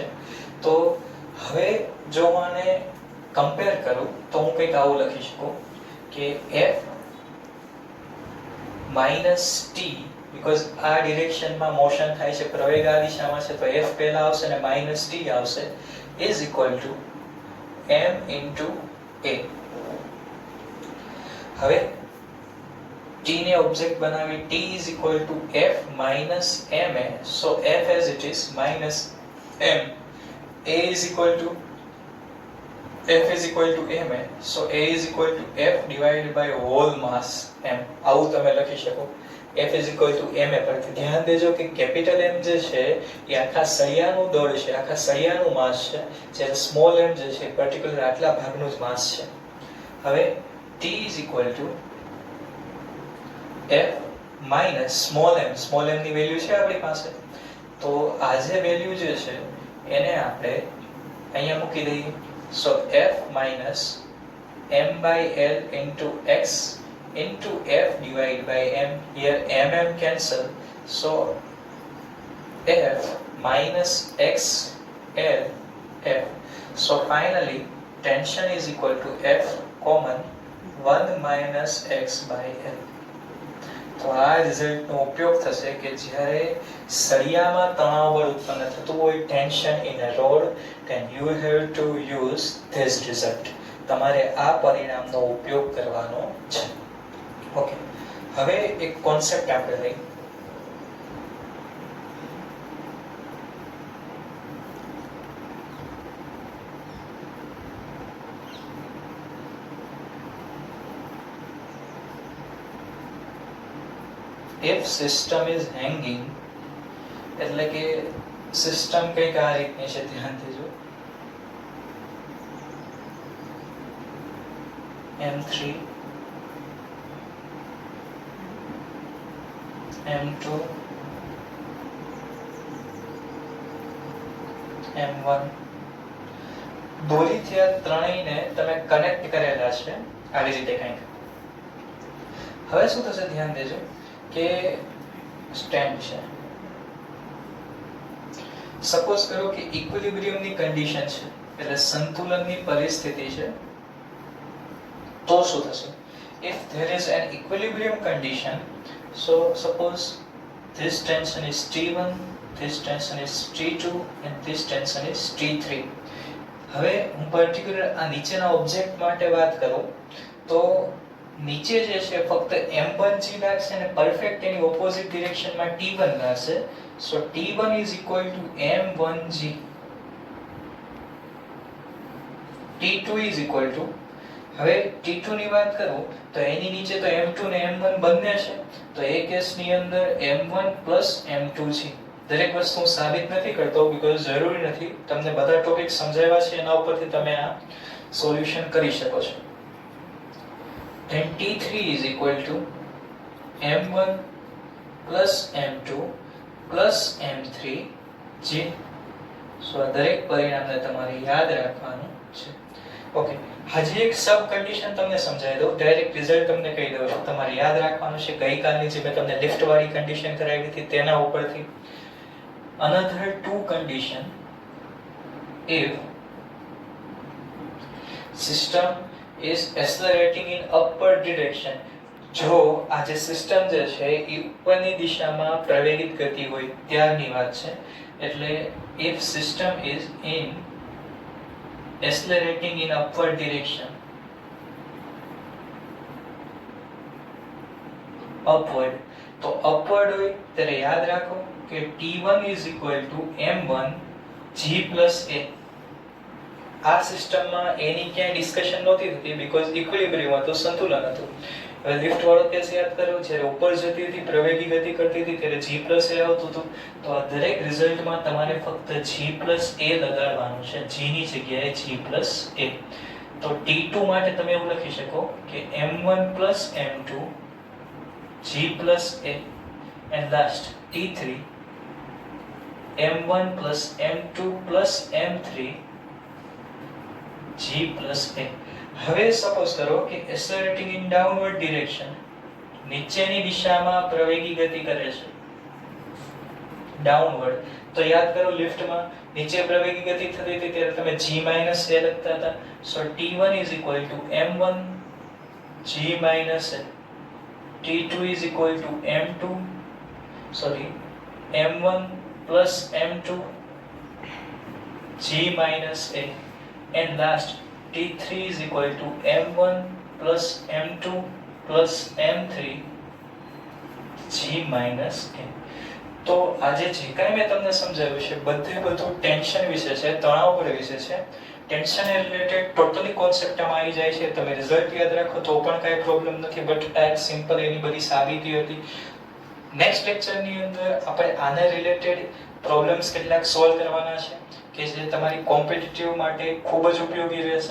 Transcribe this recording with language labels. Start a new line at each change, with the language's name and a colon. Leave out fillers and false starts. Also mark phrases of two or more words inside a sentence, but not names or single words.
Gujarati: તો હવે જો હું આને કમ્પેર કરું તો હું કંઈક આવું લખી શકું કે
English: F minus T,
Gujarati: બીકોઝ આ ડિરેક્શનમાં મોશન થાય છે, પ્રવેગ આ દિશામાં છે, તો F પહેલા આવશે અને
English: minus T
Gujarati: આવશે,
English: is equal to m into A.
Gujarati: હવે t ને ઓબ્જેક્ટ બનાવી,
English: t is equal to f minus ma. So f as it is minus m. A is equal to F is equal to ma, so A is equal to F divided by whole mass m.
Gujarati: આવું તમે લખી શકો.
English: F is equal to ma.
Gujarati: પરથી ધ્યાન દેજો કે કેપિટલ M જે છે એ આખા સળિયાનું દળ છે, આખા સળિયાનું માસ છે, જ્યારે સ્મોલ m જે છે પર્ટિક્યુલર આટલા ભાગનું જ માસ છે. હવે
English: T is equal to F minus small m
Gujarati: ની વેલ્યુ છે આપણી પાસે. તો આ જે વેલ્યુ જે છે એને આપણે અહીંયા મૂકી દઈએ.
English: So F minus m by L into x into F divided by m. Here m cancel. So F minus x L F. So finally tension is equal to F common 1 minus x by L.
Gujarati: તો આ રિઝલ્ટનો ઉપયોગ થશે કે જ્યારે સળિયામાં તણાવ બળ ઉત્પન્ન થતું હોય,
English: tension in a rod, then you have to use this result.
Gujarati: તમારે આ પરિણામનો ઉપયોગ કરવાનો છે. ઓકે, હવે એક કોન્સેપ્ટ આપણે લઈએ.
English: If system is hanging,
Gujarati: એટલે કે સિસ્ટમ કંઈક આ રીતની છે, ધ્યાન દેજો. M3 M2 M1 દોરીથી આ ત્રણેયને તમે કનેક્ટ કરેલા છે આવી રીતે કંઈક. હવે શું થશે ધ્યાન દેજો કે સ્ટેન્ડ છે. સપોઝ કરો કે ઇક્વિલિબ્રિયમની કન્ડિશન છે, એટલે સંતુલનની પરિસ્થિતિ છે. તો શું થશે?
English: If there is an equilibrium condition, so suppose this tension is T1, this tension is T2 and this tension is T3.
Gujarati: હવે હું પર્ટિક્યુલર આ નીચેના ઓબ્જેક્ટ માટે વાત કરું તો નીચે જે છે ફક્ત m1g લાગશે અને પરફેક્ટ એની ઓપોઝિટ ડિરેક્શનમાં t1 લાગશે.
English: સો t1 is equal to m1g. t2 is equal to,
Gujarati: હવે t2 ની વાત કરું તો એની નીચે તો m2 ને m1 બંને છે, તો એ કેસની અંદર m1 m2 છે. દરેક વસ્તુ હું સાબિત નથી કરતો બીકોઝ જરૂરી નથી, તમને બધા ટોપિક સમજાવ્યા છે એના ઉપરથી તમે આ સોલ્યુશન કરી શકો છો.
English: Then T3 is equal to M1 plus M2 plus M3 G.
Gujarati: So આ દરેક પરિણામને તમારે યાદ રાખવાનું છે. ઓકે, હજી એક સબ કન્ડિશન તમને સમજાવી દઉં, ડાયરેક્ટ રિઝલ્ટ તમને કહી દઉં છું. તમારે યાદ રાખવાનું છે ગઈકાલની જે મેં તમને લિફ્ટ વાળી કન્ડિશન કરાવી હતી તેના ઉપરથી.
English: Another two condition, if system is accelerating in upward direction,
Gujarati: જો આ જે સિસ્ટમ જે છે એ ઉપરની દિશામાં પ્રવેગિત ગતિ હોય ત્યારની વાત છે.
English: એટલે if system is in accelerating in upward direction, upward,
Gujarati: તો upward હોય ત્યારે યાદ રાખો કે
English: T1 is equal to M1 G plus A.
Gujarati: આ સિસ્ટમમાં એની ક્યાંય ડિસ્કશન નહોતી થતી બીકોઝ ઇક્વિલિબ્રિયમ હતું, સંતુલન હતું. હવે લિફ્ટ વાળો કેસ યાદ કરો, જ્યારે ઉપર જતી હતી પ્રવેગી ગતિ કરતી હતી ત્યારે
English: G plus A
Gujarati: આવતું હતું. તો આ દરેક રિઝલ્ટમાં તમારે ફક્ત
English: G plus A
Gujarati: લગાડવાનું છે, G ની જગ્યાએ
English: G plus A.
Gujarati: તો T2 માટે તમે એવું લખી શકો કે
English: M1 plus M2 G plus A and last T3 M1 plus M2 plus M3 G plus A.
Gujarati: હવે સપોઝ કરો કે
English: accelerating in downward direction,
Gujarati: નીચેની દિશામાં પ્રવેગી ગતિ કરે છે ડાઉનવર્ડ. તો યાદ કરો લિફ્ટમાં નીચે પ્રવેગી ગતિ થતી હતી ત્યારે તમે
English: G minus A
Gujarati: લખતા હતા.
English: સો T1 is equal to M1 G minus A. T2 is equal to M1 plus M2 G minus A. And last T3 is equal to M1 plus M2 plus M3 G minus A.
Gujarati: તો આજે જે કાંઈ મેં તમને સમજાવ્યું છે બધું ટેન્શન વિશે છે, તણાવ બળ વિશે છે.
English: tension related totally concept
Gujarati: આમાં આવી જાય છે. તમે રિઝલ્ટ યાદ રાખો તો પણ કાંઈ પ્રોબ્લેમ નથી, બટ આ એક સિમ્પલ એની બધી સાબિતી હતી. નેક્સ્ટ લેક્ચરની અંદર આપણે આને રિલેટેડ પ્રોબ્લેમ્સ કેટલાક સોલ્વ કરવાના છે કે જે તમારી કોમ્પિટિટિવ માટે ખૂબ જ ઉપયોગી રહેશે.